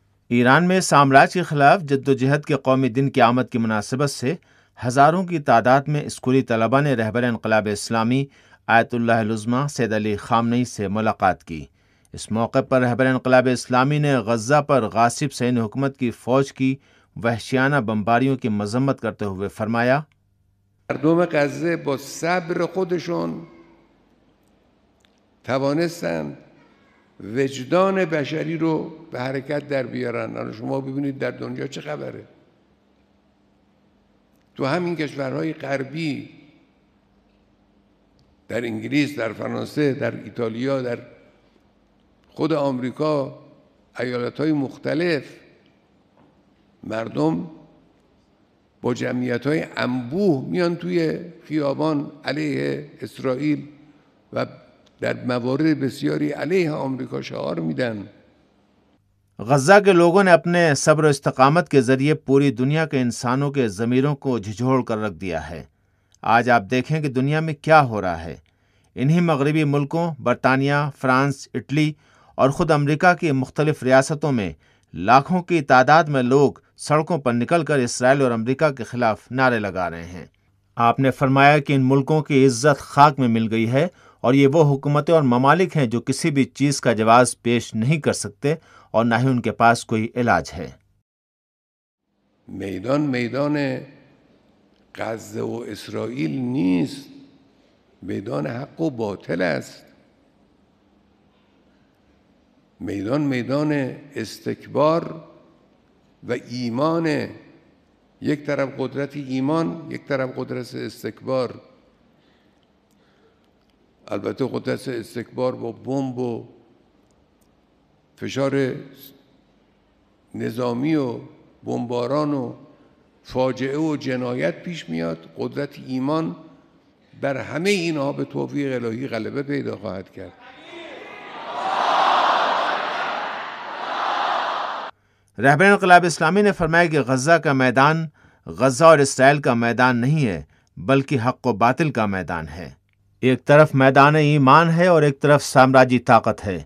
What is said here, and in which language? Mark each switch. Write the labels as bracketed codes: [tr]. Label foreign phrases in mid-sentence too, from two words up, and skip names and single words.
[hi] ईरान में साम्राज्य के खिलाफ जद्दोजहद के कौमी दिन की आमद की मुनासिबत से हज़ारों की तादाद में स्कूली तलबा ने रहबर इनक़लाब इस्लामी आयतुल्लाह उज़्मा सैयद अली ख़ामनई से मुलाकात की। इस मौके पर रहबर इनक़लाब इस्लामी ने गज़ा पर गासिब सैन्य हुकूमत की फ़ौज की वहशियाना बमबारियों की मजम्मत करते हुए फरमाया, [fa] مردم غزه با صبر خودشون توانستن وجدان بشری رو به حرکت در بیارن. الان شما ببینید در دنیا چه خبره. تو همین کشورهای غربی، در انگلیس، در فرانسه، در ایتالیا، در خود آمریکا، ایالت‌های مختلف، مردم با جمعیت‌های انبوه میان توی خیابان علیه اسرائیل و در موارد بسیاری علیه آمریکا شعار میدن. [hi] गज़ा के लोगों ने अपने सब्र और इस्तकामत के जरिए पूरी दुनिया के इंसानों के ज़मीरों को झिझोड़ कर रख दिया है। आज आप देखें कि दुनिया में क्या हो रहा है। इन्हीं मगरबी मुल्कों बरतानिया, फ्रांस, इटली और ख़ुद अमेरिका की मुख्तलिफ रियासतों में लाखों की तादाद में लोग सड़कों पर निकलकर इसराइल और अमेरिका के खिलाफ नारे लगा रहे हैं। आपने फरमाया कि इन मुल्कों की इज्जत खाक में मिल गई है और ये वो हुकूमतें और ममालिक हैं जो किसी भी चीज़ का जवाब पेश नहीं कर सकते और ना ही उनके पास कोई इलाज है। [fa] میدان غزه و اسرائیل نیست، میدان حق و باطل است. میدان استکبار و ایمان. یک طرف قدرت ایمان، یک طرف قدرت استکبار. البته قدرت استکبار با بمب و فشار نظامی و بمباران و فاجعه و جنایت پیش میاد. قدرت ایمان بر همه اینها به توفیق الهی غلبه پیدا خواهد کرد. [hi] रहबर इनक़लाब इस्लामी ने फरमाया कि गज़ा का मैदान गज़ा और इसराइल का मैदान नहीं है, बल्कि हक़ व बातिल का मैदान है। एक तरफ मैदान ईमान है और एक तरफ साम्राज्यी ताकत है।